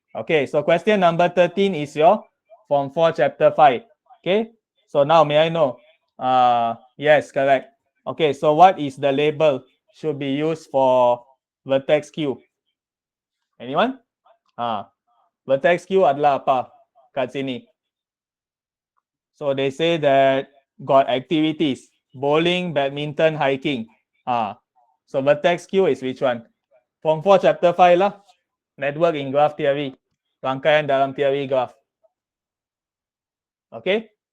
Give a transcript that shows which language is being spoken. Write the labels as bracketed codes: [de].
[en] Okay, so question number 13 is your Form 4 Chapter 5. Okay, so now may I know? Yes, correct. Okay, so what is the label should be used for vertex Q? Anyone? [ms] Vertex Q adalah apa kat sini? [en] So they say that got activities, bowling, badminton, hiking. So vertex Q is which one? Form 4 Chapter 5 lah. Network in Graph Theory. [ms] Rangkaian dalam teori graph. Okay.